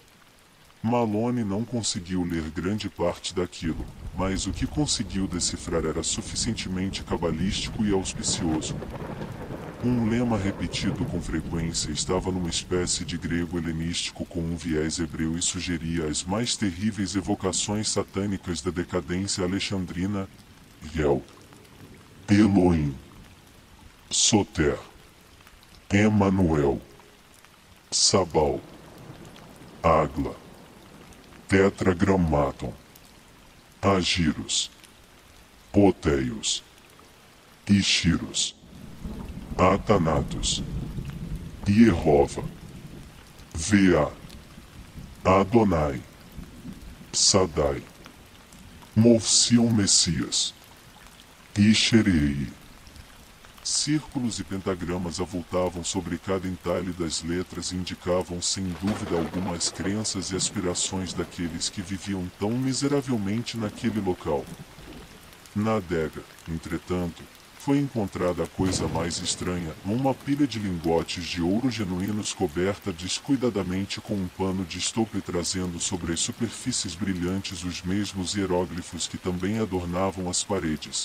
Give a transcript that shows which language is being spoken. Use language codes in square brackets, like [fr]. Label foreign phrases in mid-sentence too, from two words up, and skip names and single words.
[pt] Malone não conseguiu ler grande parte daquilo, mas o que conseguiu decifrar era suficientemente cabalístico e auspicioso. Um lema repetido com frequência estava numa espécie de grego helenístico com um viés hebreu e sugeria as mais terríveis evocações satânicas da decadência alexandrina: Yel, Elohim, Soter, Emanuel, Sabal, Agla, Tetragrammaton, Agiros, Poteios, Ishiros, Atanatos, Iehova, Vea, Adonai, Sadai, Movsion Messias, Isherei. Círculos e pentagramas avultavam sobre cada entalhe das letras e indicavam sem dúvida alguma as crenças e aspirações daqueles que viviam tão miseravelmente naquele local. Na adega, entretanto, foi encontrada a coisa mais estranha, uma pilha de lingotes de ouro genuínos coberta descuidadamente com um pano de estope trazendo sobre as superfícies brilhantes os mesmos hieróglifos que também adornavam as paredes.